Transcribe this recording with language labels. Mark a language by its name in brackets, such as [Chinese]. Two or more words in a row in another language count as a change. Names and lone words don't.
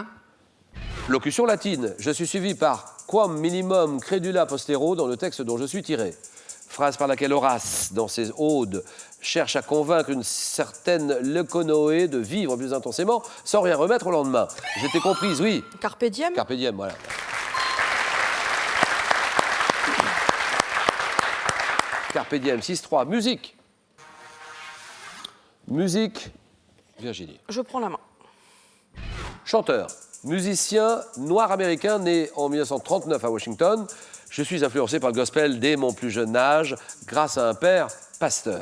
[French] Locution latine. Je suis suivi par [Latin] quam minimum credula postero [French] dans le texte dont je suis tiré. Phrase par laquelle Horace, dans ses Odes, cherche à convaincre une certaine Leuconoé de vivre plus intensément sans rien remettre au lendemain. J'étais comprise, oui. [Latin] Carpe diem? Carpe diem, voilà. Carpe diem, 6-3. [French] Musique. Musique, Virginie. Je prends la main. Chanteur, musicien noir américain né en 1939 à Washington. Je suis influencé par le gospel dès mon plus jeune âge grâce à un père pasteur.